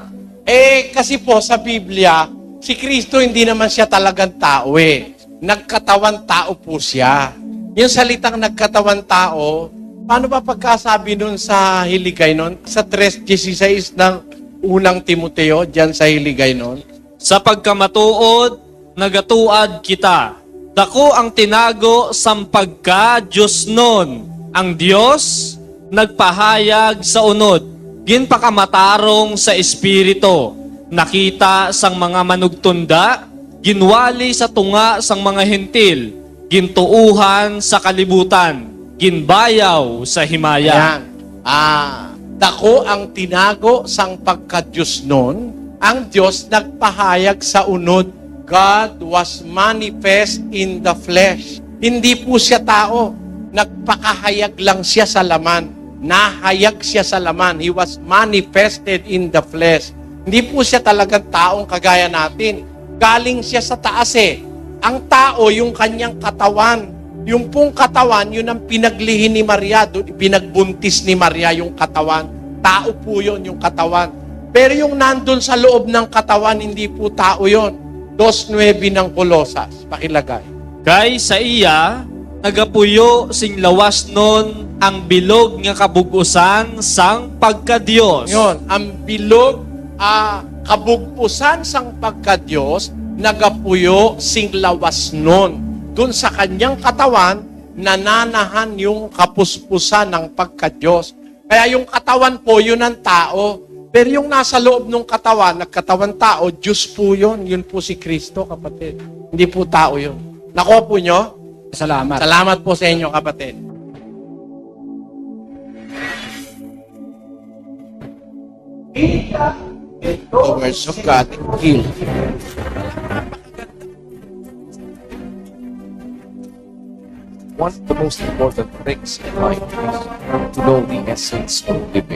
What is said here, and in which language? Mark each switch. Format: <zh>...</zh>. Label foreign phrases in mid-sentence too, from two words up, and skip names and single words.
<tl>Kasi po sa Biblia, si Kristo hindi naman siya talagang tao eh. Nagkatawan tao po siya. Yung salitang nagkatawan tao, paano ba pagkasabi nun sa Hiligay nun? Sa 3:16 ng unang Timoteo, dyan sa Hiligay nun?</tl> <hil>Sa pagkamatuod, nagatuad kita. Dako ang tinago sang pagka Diyos nun. Ang Diyos nagpahayag sa unod. Ginpakamatarong sa Espiritu. Nakita sang mga manugtunda. Ginwali sa tunga sang mga hentil. Gintuuhan sa kalibutan. Ginbayaw sa himaya.</hil> <tl>Ayan.</tl> <hil>Dako ang tinago sang pagka-Diyos nun. Ang Diyos nagpahayag sa unod.</hil> <en>God was manifest in the flesh.</en> <tl>Hindi po siya tao. Nagpakahayag lang siya sa laman. Nahayag siya sa laman.</tl> <en>He was manifested in the flesh.</en> <tl>Hindi po siya talagang taong kagaya natin. Galing siya sa taas eh. Ang tao, yung kanyang katawan. Yung pong katawan, yun ang pinaglihi ni Maria. Pinagbuntis ni Maria yung katawan. Tao po yun, yung katawan. Pero yung nandun sa loob ng katawan, hindi po tao yun. 2:9 ng Kolosas. Pakilagay.</tl> <hil>Kay sa iya, nagapuyo sing lawas nun ang bilog nga kabugusan sang pagka-Diyos. Yun, ang bilog, kabugusan sang pagka-Diyos, nagapuyo sing lawas nun.</hil> <tl>Doon sa kanyang katawan, nananahan yung kapuspusan ng pagka-Diyos. Kaya yung katawan po, yun ang tao. Pero yung nasa loob ng katawan, nagkatawan tao, Diyos po yun. Yun po si Kristo, kapatid. Hindi po tao yun. Nakuha po nyo? Salamat. Salamat po sa inyo, kapatid.</tl> <en>The words of God heal. One of the most important things in life is to know the essence of living.</en>